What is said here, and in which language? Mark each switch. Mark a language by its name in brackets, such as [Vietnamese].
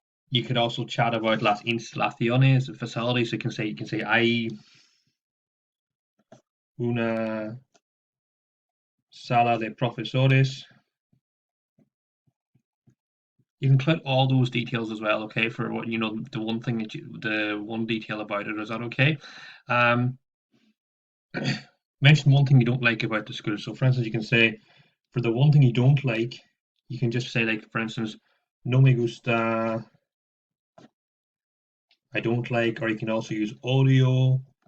[English] You could also chat about [Spanish] las instalaciones, [English] facilities. You can say [Spanish] hay una sala de profesores. [English] You can put all those details as well, okay, for what the one thing the one detail about it. Is that okay? Um, mention one thing you don't like about the school. So, for instance, you can say for the one thing you don't like, you can just say like, for instance, [Spanish] no me gusta, [English] I don't like, or you can also use audio.